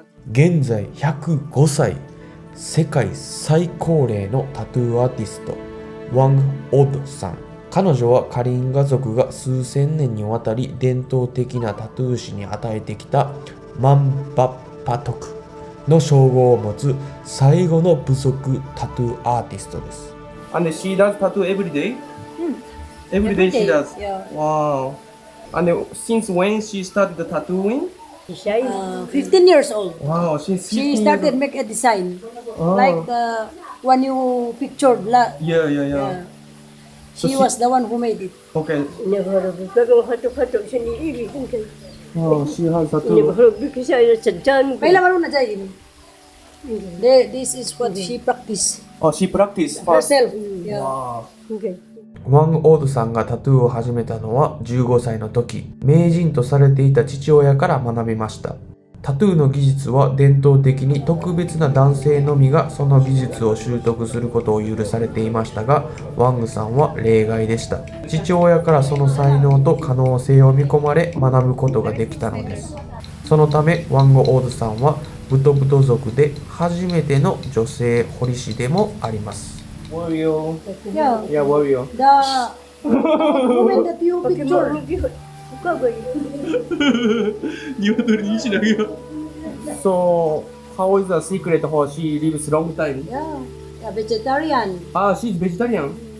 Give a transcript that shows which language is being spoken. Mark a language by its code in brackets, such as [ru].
[ja] 現在105歳、世界最高齢のタトゥーアーティスト、ワン・オドさん。彼女はカリンガ族が数千年にわたり伝統的なタトゥー師に与えてきたマンバッパトクの称号を持つ最後の部族タトゥーアーティストです。 [en] And she does tattoo every day? Every day she does? Yeah. Wow. And since when she started tattooing? 15 years old. Wow, she's 15 She started make a design. Like when you pictured Yeah. She was the one who made it. Okay. Oh, she has tattoo. [tl] May laman na dyan. [en] This is what she practiced Oh, she practiced first. herself. Yeah. Wow. [ja] ワン・オードさんがタトゥーを始めたのは15歳の時、名人とされていた父親から学びました。タトゥーの技術は伝統的に特別な男性のみがその技術を習得することを許されていましたが、ワングさんは例外でした。父親からその才能と可能性を見込まれ学ぶことができたのです。そのためワンゴ・オードさんはブトブト族で初めての女性彫り師でもあります。 [en] Warrior. Yeah. Yeah, warrior. The woman that you pictured. So, how is the secret how she lives long time? Yeah. Vegetarian. Ah, she's vegetarian.